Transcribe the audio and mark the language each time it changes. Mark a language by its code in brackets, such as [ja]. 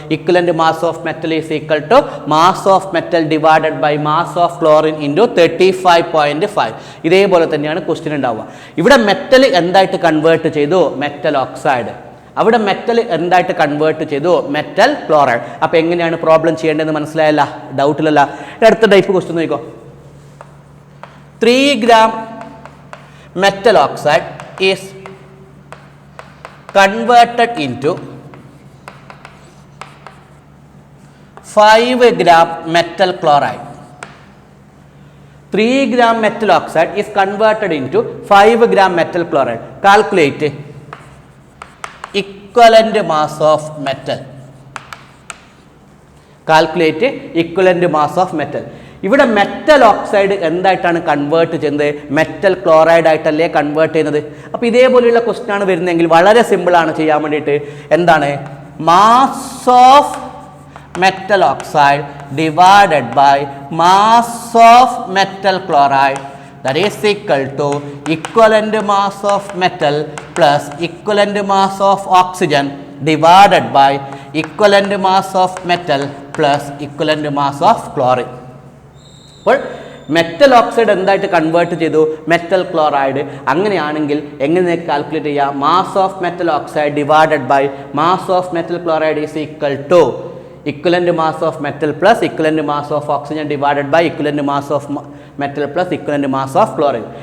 [en] Equivalent mass of metal is equal to mass of metal divided by mass of chlorine into 35.5. [ml] ഇതേപോലെ തന്നെയാണ് question ഉണ്ടാവുക. ഇവിടെ metal എന്തായിട്ട് convert ചെയ്തു? Metal oxide. അവിടെ മെറ്റൽ എന്തായിട്ട് കൺവേർട്ട് ചെയ്തു? Metal chloride. അപ്പോൾ എങ്ങനെയാണ് പ്രോബ്ലം ചെയ്യേണ്ടതെന്ന് മനസ്സിലായല്ല? ഡൗട്ടിലല്ല. അടുത്ത ടൈപ്പ് ക്വസ്റ്റ്യൻ നോക്കിക്കോ. [en] 3 gram metal oxide is converted into 5 gram metal chloride. 3 gram metal oxide is converted into 5 gram metal chloride. Calculate equivalent mass of metal. Calculate equivalent mass of metal. [ml] ഇവിടെ metal oxide എന്തായിട്ടാണ് convert ചെയ്യുന്നത്? Metal chloride ആയിട്ടല്ലേ convert ചെയ്യുന്നത്. അപ്പോൾ ഇതേപോലെയുള്ള question ആണ് വരുന്നതെങ്കിൽ വളരെ സിമ്പിളാണ് ചെയ്യാൻ വേണ്ടിയിട്ട്. എന്താണ്? [en] Mass of metal oxide divided by mass of metal chloride, that is equal to equivalent mass of metal plus equivalent mass of oxygen divided by equivalent mass of metal plus equivalent mass of chlorine. [ml] അപ്പോൾ metal oxide എന്തായിട്ട് convert ചെയ്തു? Metal chloride. അങ്ങനെയാണെങ്കിൽ എങ്ങനെ calculate ചെയ്യുക? [en] Mass of metal oxide divided by mass of metal chloride is equal to equivalent mass of metal plus equivalent mass of oxygen divided by equivalent mass of metal plus equivalent mass of chloride.